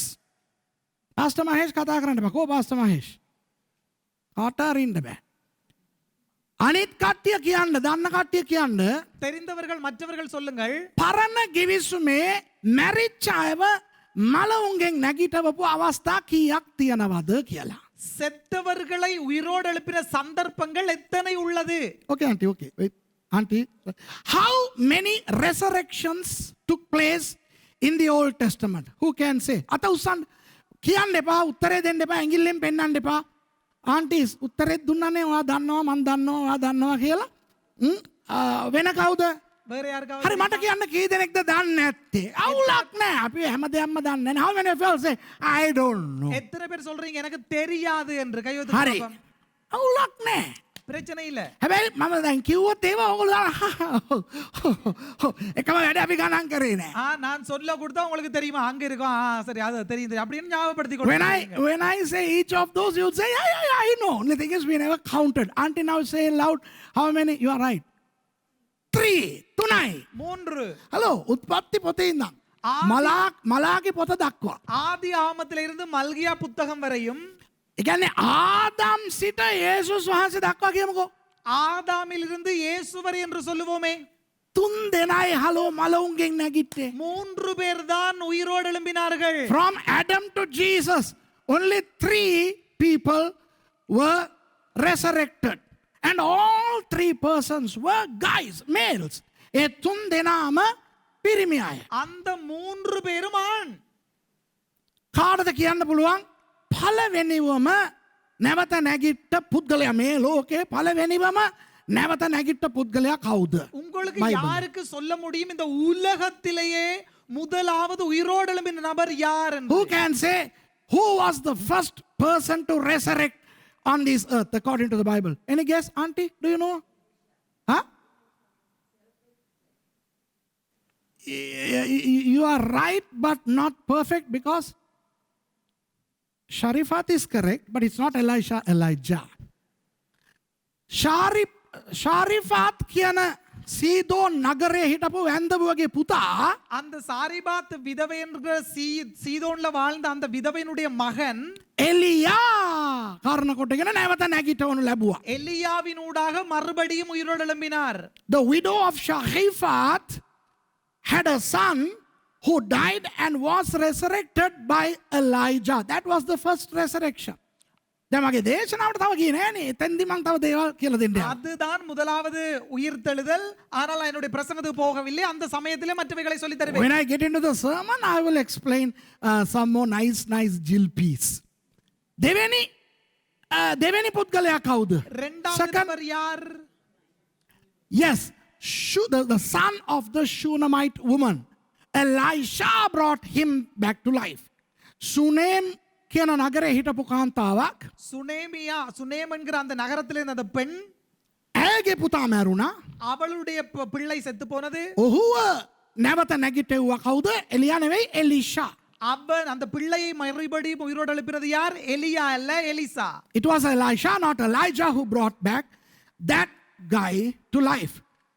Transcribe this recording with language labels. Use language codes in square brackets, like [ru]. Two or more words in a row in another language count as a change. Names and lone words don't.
[si] Pastor Mahesh කතා කරන්න බෑ. කෝ Pastor Mahesh? කාටාරින්න බෑ. අනිත් කට්ටිය කියන්න, දන්න කට්ටිය කියන්න [ta] தெரிந்தவர்கள் மற்றவர்கள் சொல்லுங்கள். [si] පරණ ගිවිසුමේ මැරිච්ච අයව මලවුන්ගෙන් නැගිටවපු අවස්ථා කීයක් තියෙනවද කියලා. [ta] செத்தவர்களை உயிரோடு எழுப்பின சந்தர்ப்பங்கள் எத்தனை உள்ளது? [en] Okay, auntie, okay. Wait. Auntie, how many resurrections took place in the Old Testament? Who can say? [si] අත උස්සන්න. කියන්න එපා, උත්තරේ දෙන්න එපා, ඇඟිල්ලෙන් පෙන්නන්න එපා. ආන්ටිස් උත්තරේ දුන්නනේ ඔයා දන්නවා මම දන්නවා ඔයා දන්නවා කියලා. වෙන කවුද? [ta] வேற யாருக்காவது? [si] හරි මට කියන්න කී දෙනෙක්ද දන්නේ නැත්තේ? අවුලක් නැහැ. අපි හැමදේම දන්නේ නැහැ. [en] How many of you say I don't know? [ta] எத்தனை பேர் சொல்றீங்க எனக்கு தெரியாது என்று கையொத்து [si] හරි. [ta] பார்ப்போம். [si] අවුලක් නැහැ. [ta] பிரச்சனை இல்ல. [si] හැබැයි මම දැන් කිව්වොත් ඒව ඕගොල්ලෝ එකම වැඩ අපි ගණන් කරේ නැහැ. [ta] நான் சொல்ல கொடுத்தா உங்களுக்கு தெரியுமா அங்க இருக்கும். சரி அது தெரியும் அப்படின்னு ஞாபகப்படுத்தி [en] When I say each of those, you'll say, yeah, I know. The thing is, we never counted. Auntie, now say loud, how many? You are right. 3, 3. Hello, [si] උත්පත්ති පොතේ ඉඳන්. මලාගේ පොත දක්වා. [ta] ஆதி ஆமத்தில இருந்து மல்கியா புத்தகம் வரையும். [si] ඒ කියන්නේ ආදම් සිට යේසුස් වහන්සේ දක්වා කියමුකෝ. [ta] ஆதாமிலிருந்து இயேசு வரை என்று சொல்லுவோமே. [si] 3 දෙනයි හලෝ මලවුන්ගෙන් නැගිට්ටේ. [ta] 3 பேர் தான் உயிரோடு எழும்பினார்கள். [en] From Adam to Jesus, only 3 people were resurrected. And all 3 persons were guys, males. [si] ඒ 3 දෙනාම පිරිමි අය. [ta] அந்த 3 பேரும் ஆண். [si] කාටද කියන්න පුළුවන්? පළවෙනිවම නැවත නැගිට්ට පුද්ගලයා මේ ලෝකේ පළවෙනිවම නැවත නැගිට්ට පුද්ගලයා කවුද? [ta] உங்களுக்கு யாருக்கு சொல்ல முடியும் இந்த உலகத்திலேயே முதலாவது உயிரோடு எழும்பின நபர் யார் என்று? [en] Who can say who was the first person to resurrect on this earth according to the Bible? Any guess, auntie? Do you know? Huh? You are right, but not perfect, because Sharifat is correct, but it's not Elijah. [si] Sharifat කියන සීදෝන් නගරේ හිටපු වැන්දඹුවගේ පුතා [ta] அந்த சாரிபாத் விதவை என்ற சீதோன்ல வாழ்ந்த அந்த விதவையினுடைய மகன் [si] එලියා කාරණ කොටගෙන නැවත නැගිටවනු ලැබුවා. [ta] எலியாவினூடாக மறுபடியும் உயிரோடு எழும்பினார். [en] The widow of Sharifat had a son who died and was resurrected by Elijah. That was the first resurrection. [si] දැන් මගේ දේශනාවට තව ගියේ නෑනේ. එතෙන්දි මම තව දේවල් කියලා දෙන්න යනවා. [ta] அதுதான் முதலாவது உயிர்த்தெழுதல். ஆனால் என்னுடைய பிரசங்கத்துக்கு போகவில்லை. அந்த சமயத்திலே மற்றவைகளை சொல்லி தருவேன். [en] When I get into the sermon, I will explain some more nice jilpis. [si] දෙවෙනි පුද්ගලයා කවුද? [ta] இரண்டாவது நபர் யார்? [en] Yes, the son of the Shunammite woman. Elisha brought him back to life. [si] Sunem කියන නගරේ හිටපු කාන්තාවක් [ta] சுனேம் என்கிற அந்த நகரத்திலே அந்த பெண் [si] ඇයගේ පුතා මැරුණා. [ta] அவளுடைய பிள்ளை செத்து போனது. [si] ඔහුව නැවත නැගිටෙව්වා කවුද? එලියා නෙවෙයි, එලිෂා. [ta] அவன் அந்த பிள்ளையை மறுபடியும் உயிரோடு எழுப்பினது யார்? எலியா அல்ல, எலிசா. [en] It was Elisha, not Elijah, who brought back that guy to life.